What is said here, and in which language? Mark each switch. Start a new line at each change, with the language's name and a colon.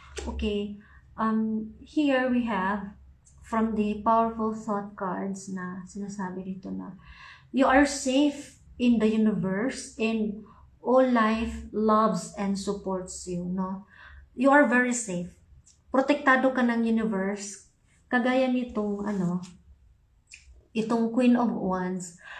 English: Okay, here we have from the powerful thought cards
Filipino: na sinasabi dito na
English: you are safe in the universe and all life loves and supports you, no? You are very safe.
Filipino: Protektado ka ng universe. Kagaya nitong itong Queen of Wands.